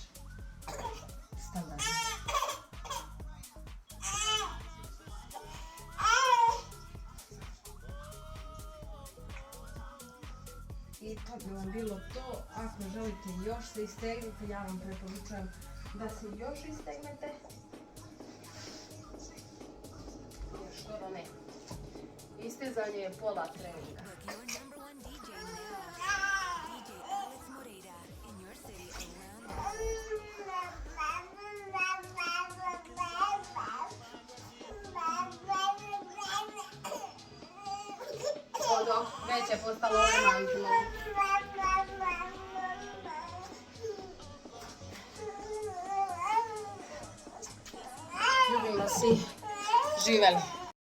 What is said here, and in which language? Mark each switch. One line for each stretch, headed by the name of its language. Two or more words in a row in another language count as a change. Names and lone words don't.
Serbian: Standardno. I to bi vam bilo to. Ako želite još se istegnuti, ja vam preporučujem da se još istegnete. Jer što da ne. Istezanje je pola treninga.
English: Book your number one DJ now. DJ Alex Moreira in your city around
Serbian: Dok već je postalo romantno. Ljubim vas i živeli.